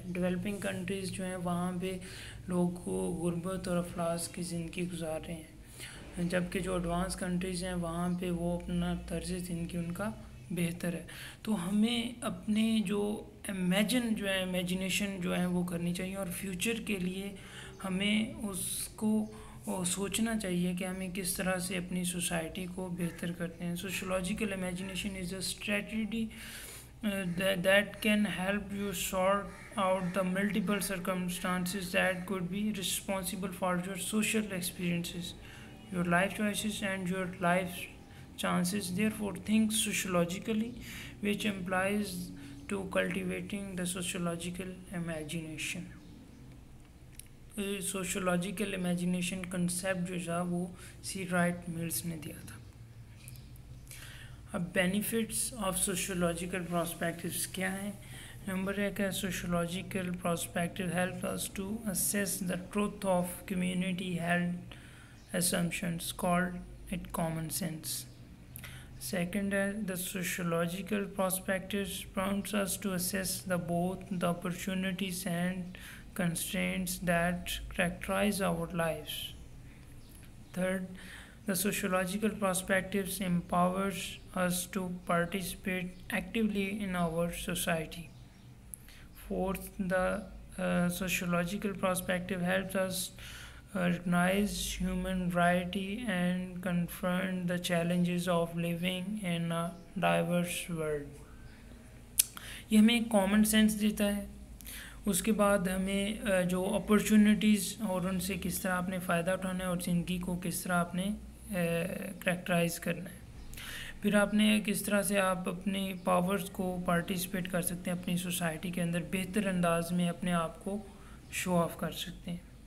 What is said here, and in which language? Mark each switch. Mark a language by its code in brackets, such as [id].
[ur] Developing countries جو ہیں وہاں پہ لوگ غربت اور افلاس کی زندگی گزار رہے ہیں، جبکہ جو ایڈوانس کنٹریز ہیں وہاں پہ وہ اپنا طرز زندگی ان کا بہتر ہے. تو ہمیں اپنے جو جو ہے امیجنیشن جو ہے وہ کرنی چاہیے، اور فیوچر کے لیے ہمیں اس کو سوچنا چاہیے کہ ہمیں کس طرح سے اپنی سوسائٹی کو بہتر کرتے ہیں. [en] Sociological imagination is a strategy that can help you sort out the multiple circumstances that could be responsible for your social experiences, your life choices, and your life chances. Therefore, think sociologically, which implies to cultivating the sociological imagination. [ur] Sociological imagination concept جو تھا وہ سی right mills نے دیا تھا. [en] اب benefits of sociological perspectives [ur] کیا ہیں؟ Number 1 ہے [en] Sociological perspective help us to assess the truth of community held assumptions, called it common sense. Second [ur] ہے [en] the sociological perspectives prompts us to assess both the opportunities and constraints that characterize our lives. Third, the sociological perspectives empowers us to participate actively in our society. Fourth, the sociological perspective helps us recognize human variety and confront the challenges of living in a diverse world. [ur] یہ ہمیں ایک common sense دیتا ہے. اس کے بعد ہمیں جو opportunities اور ان سے کس طرح آپ نے فائدہ اٹھانا ہے اور زندگی کو کس طرح آپ نے کریکٹرائز کرنا ہے. پھر آپ نے کس طرح سے آپ اپنی پاورز کو پارٹیسپیٹ کر سکتے ہیں اپنی سوسائٹی کے اندر، بہتر انداز میں اپنے آپ کو شو آف کر سکتے ہیں.